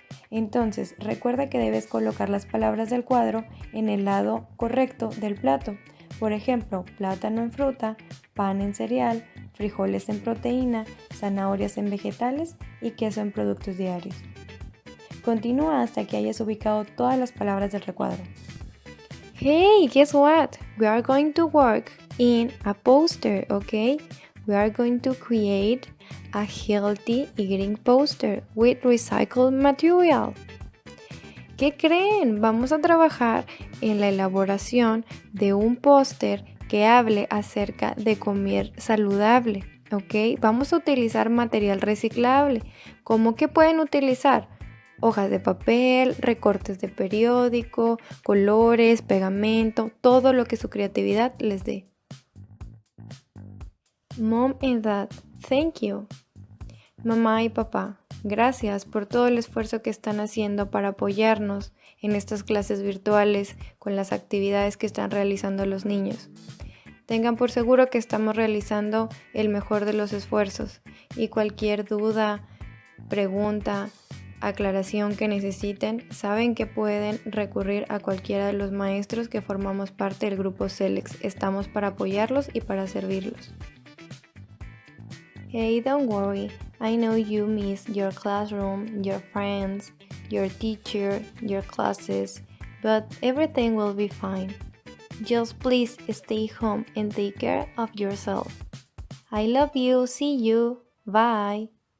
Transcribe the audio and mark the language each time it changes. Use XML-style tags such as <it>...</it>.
<es>Entonces, recuerda que debes colocar las palabras del cuadro en el lado correcto del plato. Por ejemplo, plátano en fruta, pan en cereal, frijoles en proteína, zanahorias en vegetales y queso en productos diarios. Continúa hasta que hayas ubicado todas las palabras del recuadro.</es> <en>Hey, guess what? We are going to work in a poster, okay? We are going to create a healthy eating poster with recycled material.</en> <es>¿Qué creen? Vamos a trabajar en la elaboración de un póster que hable acerca de comer saludable, ¿ok? Vamos a utilizar material reciclable. ¿Cómo que pueden utilizar? Hojas de papel, recortes de periódico, colores, pegamento, todo lo que su creatividad les dé.</es> <en>Mom and Dad, thank you.</en> <es>Mamá y papá, gracias por todo el esfuerzo que están haciendo para apoyarnos en estas clases virtuales con las actividades que están realizando los niños. Tengan por seguro que estamos realizando el mejor de los esfuerzos y cualquier duda, pregunta, aclaración que necesiten, saben que pueden recurrir a cualquiera de los maestros que formamos parte del grupo Celex. Estamos para apoyarlos y para servirlos.</es> <en>Hey, don't worry. I know you miss your classroom, your friends, your teacher, your classes, but everything will be fine. Just please stay home and take care of yourself. I love you. See you. Bye.</en>